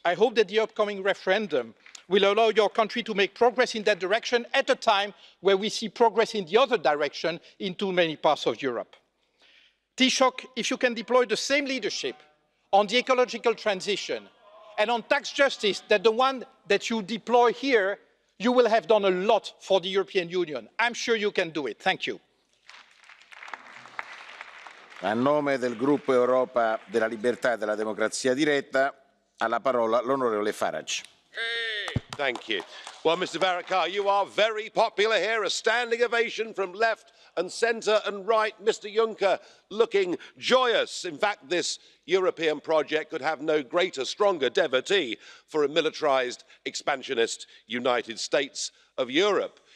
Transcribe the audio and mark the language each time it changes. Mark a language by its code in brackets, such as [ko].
[en] I hope that the upcoming referendum will allow your country to make progress in that direction at a time where we see progress in the other direction in too many parts of Europe. Taoiseach, if you can deploy the same leadership on the ecological transition and on tax justice that the one that you deploy here, you will have done a lot for the European Union. I'm sure you can do it. Thank you. [it] A nome del gruppo Europa della Libertà e della Democrazia Diretta, ha la parola l'onorevole Farage. [en] Thank you. Well, Mr. Varadkar, you are very popular here. A standing ovation from left and centre and right. Mr. Juncker looking joyous. In fact, this European project could have no greater, stronger devotee for a militarised, expansionist United States of Europe.